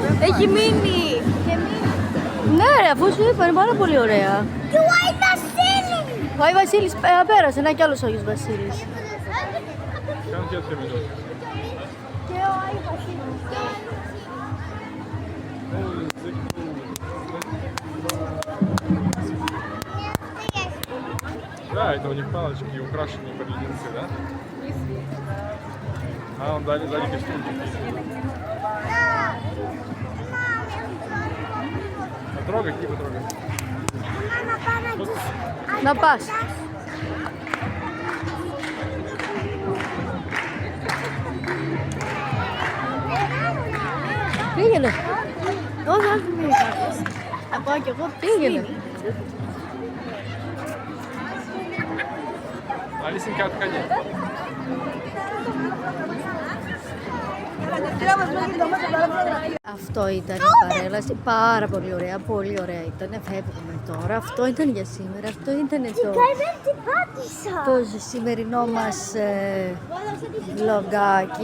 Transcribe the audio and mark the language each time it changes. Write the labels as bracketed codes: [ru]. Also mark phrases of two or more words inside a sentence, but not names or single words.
[el] Έχει μείνει. Ναι ρε, αφού σου είπα, είναι πάρα πολύ ωραία. Και ο Άι Βασίλη. Ο Άι Βασίλης πέρασε, ένα κι άλλος Άγιος Βασίλης. Κάνω και έτσι εδώ. Και ο Άι Βασίλης. [ru] Да, это у них палочки украшенные под леденцы, да? А, он дали костюмчик. Потрогай, не потрогай. [el] Μάμα, πάμε να τους Να πας. Πήγαινε. Όχι, όχι, μην είχα. Θα πάω κι εγώ, πήγαινε. [ru] Алисенька, отходи. [el] Αυτό ήταν η παρέλαση, πάρα πολύ ωραία, πολύ ωραία ήταν. Φεύγουμε τώρα, αυτό ήταν για σήμερα, αυτό ήταν δεν την πάτησα. το σημερινό μας vlogάκι.